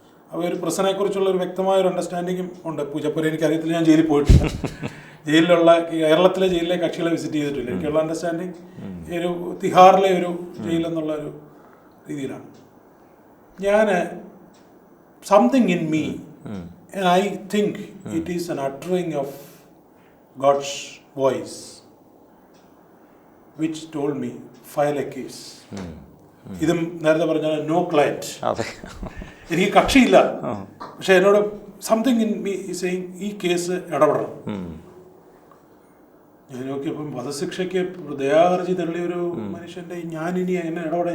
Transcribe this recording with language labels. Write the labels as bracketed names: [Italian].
[Malayalam] അപ്പോൾ ഒരു പ്രശ്നത്തെക്കുറിച്ചുള്ള ഒരു വ്യക്തമായൊരു അണ്ടർസ്റ്റാൻഡിങ്ങും ഉണ്ട്. പൂജപ്പുര എനിക്കറിയത്തില്ല, ഞാൻ ജയിലിൽ പോയിട്ടില്ല. ജയിലിലുള്ള കേരളത്തിലെ ജയിലിലെ കക്ഷികളെ വിസിറ്റ് ചെയ്തിട്ടില്ല. എനിക്കുള്ള അണ്ടർസ്റ്റാൻഡിങ് ഒരു തിഹാറിലെ ഒരു ജയിലെന്നുള്ള ഒരു രീതിയിലാണ്. ഞാൻ [English] Something in me and I think it is an uttering of God's voice which told me file a case. [Malayalam] ഇതും നേരത്തെ പറഞ്ഞാൽ [English] no client, [Malayalam] എനിക്ക് കക്ഷിയില്ല, പക്ഷെ എന്നോട് [English] something in me saying [Malayalam] ഈ കേസ് ഇടപെടണം. ഞാൻ നോക്കിയപ്പം വധശിക്ഷയ്ക്ക് ദയാഹർജി തള്ളിയ ഒരു മനുഷ്യൻ്റെ ഞാനിനി എങ്ങനെ ഇടപെടാം?